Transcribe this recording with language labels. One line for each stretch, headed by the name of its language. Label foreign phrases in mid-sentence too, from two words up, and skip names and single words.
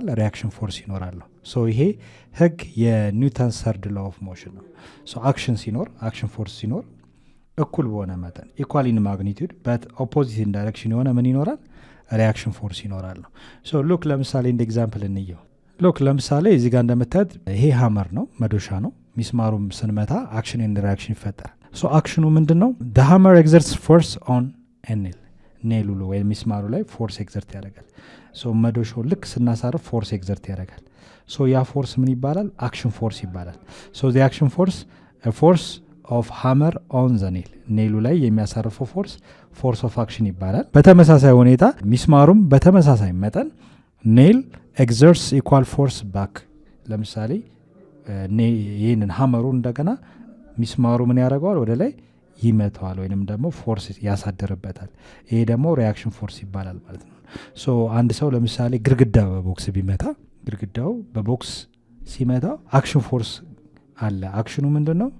English: reaction force
Amharic: ይኖራል። ሶ ይሄ ህግ የኒውተን
English: third law of motion
Amharic: ነው። ሶ አክሽን ሲኖር
English: action force
Amharic: ሲኖር እኩል በሆነ መጠን
English: equal in magnitude but opposite in direction
Amharic: የሆነ ምን ይኖራል?
English: reaction force
Amharic: ይኖራል ነው።
English: so look
Amharic: ለምሳሌ እንደ ኤግዛምፕል እንየው። ሉክ ለምሳሌ እዚህ ጋር እንደምታዩት ይሄ ሃመር ነው፣ መዶሻ ነው። ሚስማሩም ስንመታ
English: action and reaction
Amharic: ይፈጠራል። ሶ አክሽኑ ምንድነው?
English: the hammer exerts force on a nail
Amharic: ኔሉ ወይ ሚስማሩ ላይ
English: force exert
Amharic: ያደርጋል። ሶ መዶሻው ልክ ስናሳርፍ
English: force exert
Amharic: ያደርጋል። ሶ ያ ፎርስ ምን ይባላል?
English: action force
Amharic: ይባላል። ሶ
English: the action force a force of hammer on the nail
Amharic: ኔሉ ላይ የሚያሳርፈው
English: force force of action
Amharic: ይባላል። በተመሳሳይ ሁኔታ ሚስማሩም በተመሳሳይ መጠን
English: nail exerts equal force back።
Amharic: ለምሳሌ ይህንን ሃመሩ እንደገና ሚስማሩ ምን ያደርገዋል? ወደ ላይ ይመተዋል ወይንም ደግሞ ፎርስ ያሳደርበታል። ይሄ ደግሞ
English: reaction force
Amharic: ይባላል ማለት ነው። ሶ አንድ ሰው ለምሳሌ ግድግዳ በቦክስ ቢመታ ግድግዳው በቦክስ ሲመታ
English: action force
Amharic: አለ። አክሽኑ ምንድን ነው?